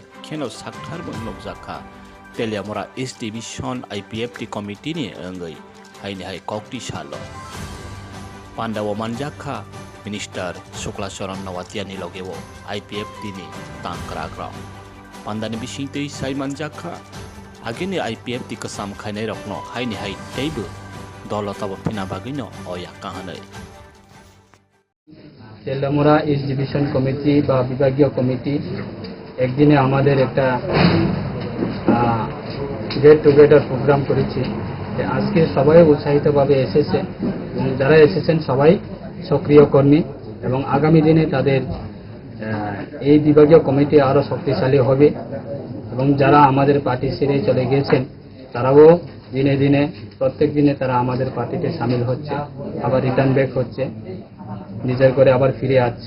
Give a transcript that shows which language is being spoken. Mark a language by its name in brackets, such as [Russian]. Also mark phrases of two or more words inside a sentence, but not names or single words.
[Kok Borok] kheno sakthar nokjaka Teliamura East Division IPFT Committee ni angai haini hai kokti salo pandawo manjaka Minister Sukla noatia ni logewo IPFT ni tangkragra pandani bising tei sai manjaka agini IPFT kasam khainai rokno haini hai teibu dolotabo pina bagino oya kahanai [Bangla] তেলিয়ামুরা ইস্ট ডিভিশন কমিটি বা বিভাগীয় কমিটি একদিনে আমাদের একটা [English] get together program [Bangla] করেছি। আজকে সবাই উৎসাহিতভাবে এসেছে এবং যারা এসেছেন সবাই সক্রিয় কর্মী এবং আগামী দিনে তাদের এই বিভাগীয় কমিটি আরও শক্তিশালী হবে এবং যারা আমাদের পার্টি ছেড়ে চলে গিয়েছেন তারাও দিনে দিনে প্রত্যেক দিনে তারা আমাদের পার্টিতে সামিল হচ্ছে, আবার [English] return back [Bangla] হচ্ছে, নিজের করে আবার ফিরে আসছে।